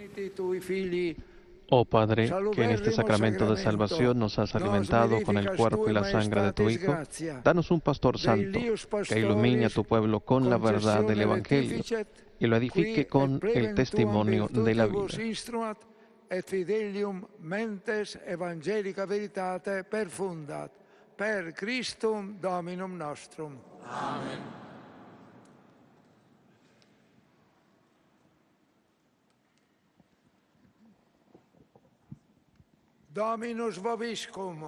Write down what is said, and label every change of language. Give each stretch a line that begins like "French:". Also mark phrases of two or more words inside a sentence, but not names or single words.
Spanish: Oh Padre, que en este sacramento de salvación nos has alimentado con el cuerpo y la sangre de tu Hijo, danos un pastor santo que ilumine a tu pueblo con la verdad del Evangelio y lo edifique con el testimonio de la vida.
Latin: Et fidelium mentes evangelica veritate perfundat, per Christum Dominum nostrum. Amen. Dominus vobiscum.